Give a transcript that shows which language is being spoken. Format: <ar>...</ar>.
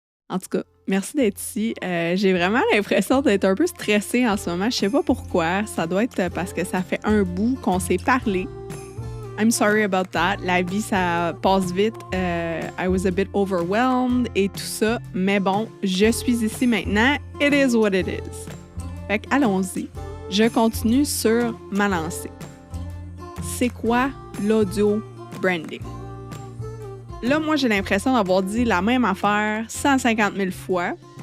<fr>En tout cas, merci d'être ici. J'ai vraiment l'impression d'être un peu stressée en ce moment. Je sais pas pourquoi. Ça doit être parce que ça fait un bout qu'on s'est parlé.</fr> <en>I'm sorry about that.</en> <fr>La vie, ça passe vite.</fr> <en>I was a bit overwhelmed</en> <fr>et tout ça. Mais bon, je suis ici maintenant.</fr> <en>It is what it is.</en> <fr>Fait que allons-y. Je continue sur ma lancée. C'est quoi l'audio branding? Là, moi, j'ai l'impression d'avoir dit la même affaire 150 000 fois.</fr>